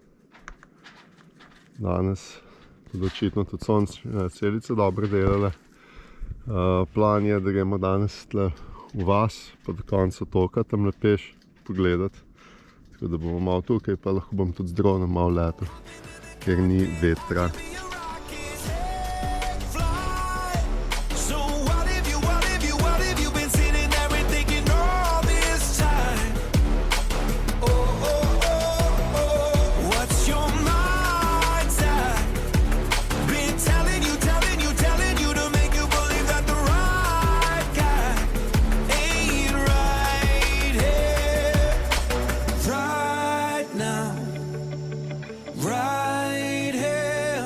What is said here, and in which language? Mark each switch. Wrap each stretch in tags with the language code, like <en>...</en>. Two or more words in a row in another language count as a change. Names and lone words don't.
<sl>Danes tudi očitno tudi celice dobro delale. Plan je, da gremo danes tle v vas, pa do konca otoka, tam peš pogledati. Tako da bomo malo tukaj, pa lahko bom tudi z dronom malo letel, ker ni vetra.</sl> <en>So what if you been sitting there and thinking all this time? Oh, oh, oh, oh, what's your mind's at? Been telling you to make you believe that the right guy ain't right here, right now, right here.</en>